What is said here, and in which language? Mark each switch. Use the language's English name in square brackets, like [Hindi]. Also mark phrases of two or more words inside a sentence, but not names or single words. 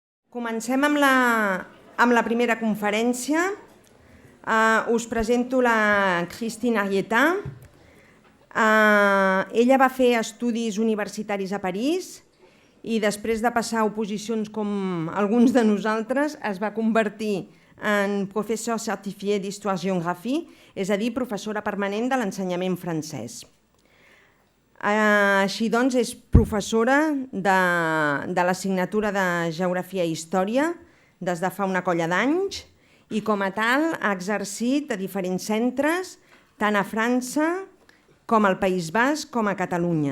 [Catalan] Comencem amb la primera conferència. Us presento la Christine Arrieta. Ella va fer estudis universitaris a París i després de passar oposicions com alguns de nosaltres es va convertir en [French] professeur certifié d'Histoire-Géographie, [Catalan] és a dir, professora permanent de l'ensenyament francès. Així doncs, és professora de l'assignatura de Geografia i Història des de fa una colla d'anys i com a tal ha exercit a diferents centres, tant a França com al País Basc com a Catalunya.